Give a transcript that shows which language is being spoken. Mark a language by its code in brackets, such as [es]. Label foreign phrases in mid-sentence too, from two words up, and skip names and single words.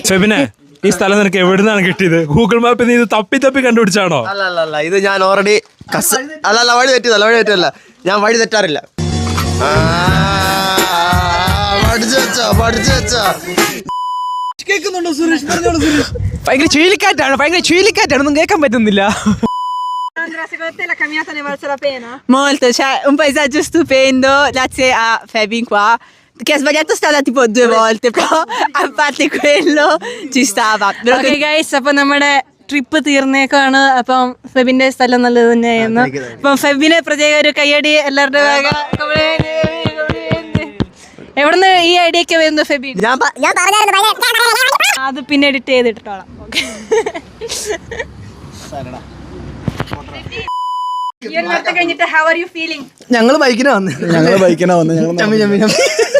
[ml] ഫെബിനെ, ഈ സ്ഥലം നിനക്ക് എവിടുന്നാണ് കിട്ടിയത്? ഗൂഗിൾ മാപ്പിൽ നീ ഇത് തപ്പി കണ്ടുപിടിച്ചാണോ? അല്ല, ഇത് ഞാൻ ഓൾറെഡി വഴി തെറ്റിയതല്ല. ഞാൻ വഴി തെറ്റാറില്ല. കേൾക്കുന്നുണ്ടോ സുരേഷ്? പറഞ്ഞോളൂ സുരേഷ്. ഭയങ്കര ചുഴലിക്കാറ്റാണ്, ഒന്നും കേൾക്കാൻ പറ്റുന്നില്ല. [it] Sandra, secondo te la camminata ne valse la pena? Molto, c'è un paesaggio stupendo grazie a Febin qua che ha sbagliato strada tipo 2 volte, però a parte quello ci stava. [en] Okay guys, [ml] അപ്പൊ നമ്മുടെ ട്രിപ്പ് തീർന്നേക്കാണ്. അപ്പം ഫെബിന്റെ സ്ഥലം നല്ലത് തന്നെയായിരുന്നു. അപ്പം ഫെബിന് പ്രത്യേക ഒരു കയ്യടി എല്ലാവരുടെ ഭാഗ. എവിടുന്ന് ഈ ഐഡിയ ഒക്കെ വരുന്നു ഫെബിൻ? അത് പിന്നെ എഡിറ്റ് ചെയ്തിട്ടോളാം. ഈ ഒരു നേരത്തെ കഴിഞ്ഞിട്ട് [en] how are you feeling? [ml] ഞങ്ങള് ബൈക്കിനാ വന്ന്